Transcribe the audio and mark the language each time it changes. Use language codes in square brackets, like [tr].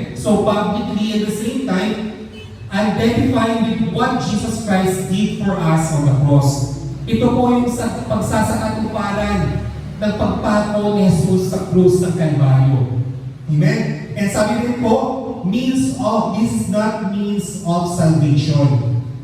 [en] So publicly at the same time, identifying with what Jesus Christ did for us on the cross. [tl] Ito po yung pagsasakatuparan ng pagpako ni Jesus sa krus ng Kalbaryo. Amen? [en] And [tl] sabi rin po, [en] this is not means of salvation.